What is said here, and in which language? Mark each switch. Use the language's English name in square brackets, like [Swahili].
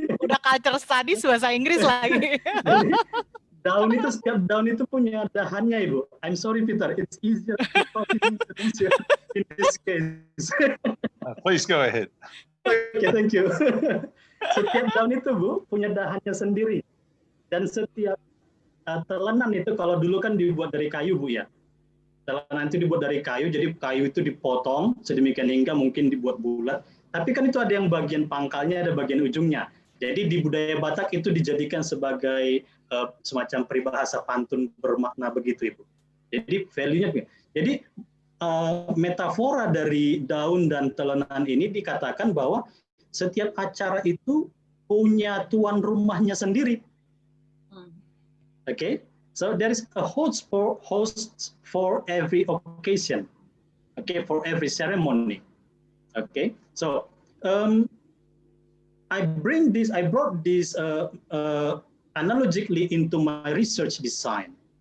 [Indonesian] Udah culture studies bahasa Inggris lagi. Jadi, daun itu, setiap daun itu punya dahannya, Ibu. [English] I'm sorry, Peter. It's easier to talk in Indonesia in this case. Please go ahead. Okay, thank you. [Indonesian] Setiap daun itu, Bu, punya dahannya sendiri. Dan setiap telenan itu, kalau dulu kan dibuat dari kayu, Bu, ya. Telenan itu dibuat dari kayu, jadi kayu itu dipotong sedemikian hingga mungkin dibuat bulat. Tapi kan itu ada yang bagian pangkalnya, ada bagian ujungnya. Jadi di budaya Batak itu dijadikan sebagai semacam peribahasa pantun bermakna begitu, Ibu. Jadi value-nya. Jadi metafora dari daun dan telenan ini dikatakan bahwa setiap acara itu punya tuan rumahnya sendiri. [English] Okay, so there is a host for every occasion. Okay, for every ceremony. Okay, so I brought this analogically into my research design.